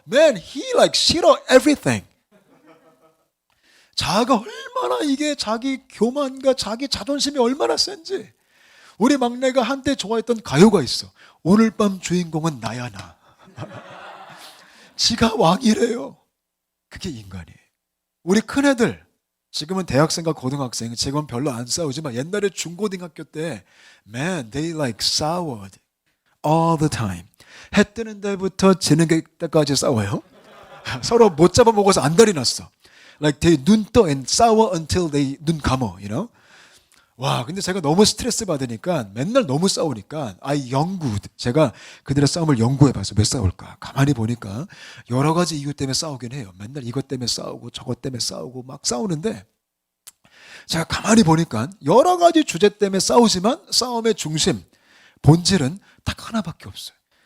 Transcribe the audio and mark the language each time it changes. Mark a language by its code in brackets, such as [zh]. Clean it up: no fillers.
[en] Man, he like [ko] 싫어 [en] everything. [ko] 자아가 얼마나, 이게 자기 교만과 자기 자존심이 얼마나 센지. 우리 막내가 한때 좋아했던 가요가 있어. 오늘 밤 주인공은 나야 나. 지가 왕이래요. 그게 인간이에요. 우리 큰애들, 지금은 대학생과 고등학생, 지금은 별로 안 싸우지만 옛날에 중고등학교 때 [en] Man, they like soured all the time. [ko] 해 뜨는 데부터 지는 때까지 싸워요. 서로 못 잡아먹어서 안달이 났어. [en] Like they [ko] 눈 떠 [en] and sour until they [ko] 눈 감어, [en] you know? [ko] 와, 근데 제가 너무 스트레스 받으니까 맨날 너무 싸우니까 I 연구ed. 제가 그들의 싸움을 연구해봐서 왜 싸울까? 가만히 보니까 여러 가지 이유 때문에 싸우긴 해요. 맨날 이것 때문에 싸우고 저것 때문에 싸우고 막 싸우는데 제가 가만히 보니까 여러 가지 주제 때문에 싸우지만 싸움의 중심, 본질은 딱 하나밖에 없어요.